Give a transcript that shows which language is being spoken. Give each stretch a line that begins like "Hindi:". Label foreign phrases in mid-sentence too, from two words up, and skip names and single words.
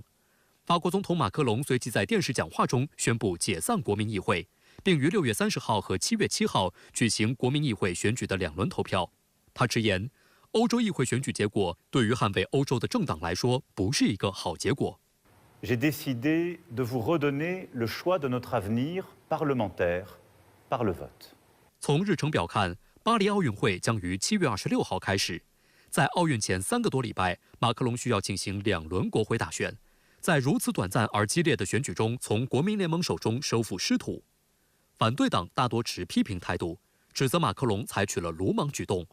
Chinese: 法国总统马克龙随即在电视讲话中宣布解散国民议会，并于6月30号和7月7号举行国民议会选举的2轮投票。他直言，欧洲议会选举结果对于捍卫欧洲的政党来说不是一个好结果。
French: J'ai décidé de vous redonner le choix de notre avenir parlementaire par le vote.
Chinese: 从日程表看，巴黎奥运会将于7月26号开始。在奥运前3个多礼拜，马克龙需要进行2轮国会大选，在如此短暂而激烈的选举中，从国民联盟手中收复失土。反对党大多持批评态度，指责马克龙采取了鲁莽举动。